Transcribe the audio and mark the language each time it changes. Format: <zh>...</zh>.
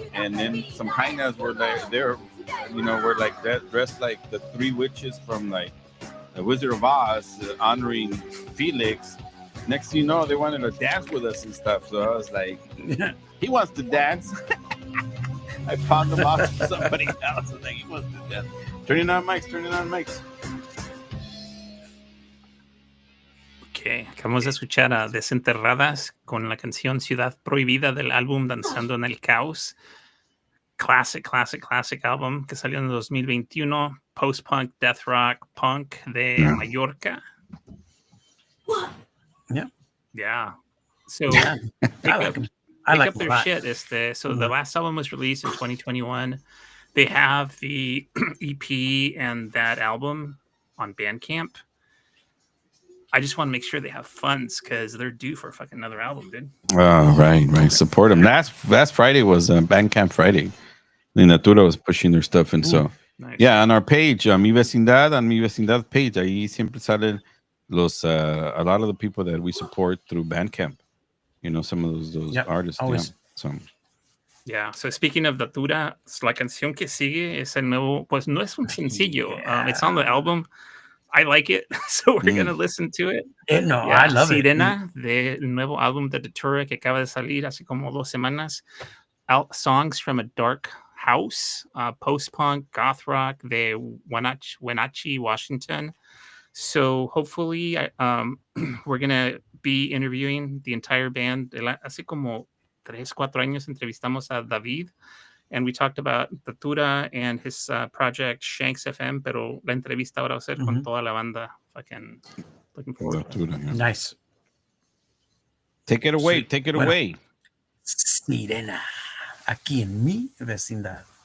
<en>and then some hyenas were there, you know, were like that, dressed like the three witches from like the Wizard of Oz, honoring Felix. Next thing you know, they wanted to dance with us and stuff. So I was like, he wants to dance. I found him off to somebody else. I was like, he wants to dance. Turning on mics.</en> <es>Ok, acabamos de escuchar a Desenterradas con la canción Ciudad Prohibida del álbum Danzando en el Caos.</es> <en>Classic album</en> <es>que salió en 2021. Post-punk, death rock, punk de Mallorca.</es> <en>Yeah. So pick up their shit. So the last album was released in 2021. They have the EP and that album on Bandcamp. I just want to make sure they have funds because they're due for fucking another album, dude. Oh, right. Support them. Last Friday was Bandcamp Friday. The Natura was pushing their stuff, and so Nice. yeah, on our page, Mi Vecindad page,</en> <es>ahí siempre salen</es> <en>a lot of the people that we support through Bandcamp. You know, some of those artists. Always. Yeah. So. Yeah, so speaking of Datura,</en> <es>la canción que sigue es el nuevo, pues no es un sencillo.</es> <en>It's on the album. I like it, so we're going to listen to it. I love</en> <es>Sirena, del nuevo álbum de Datura que acaba de salir hace como 2 semanas.</es> <en>Songs from a Dark House, post-punk, goth rock de Wenatchee, Washington. So hopefully we're going to be interviewing the entire band.</en> <es>Hace como 3-4 años entrevistamos a David,</es> <en>and we talked about Datura and his project Shanks FM,</en> <es>pero la entrevista ahora va a ser con toda la banda.</es> <en>Fucking looking forward to it. Nice. Take it away.</en> <es>Sirena, aquí en mi vecindad.</es>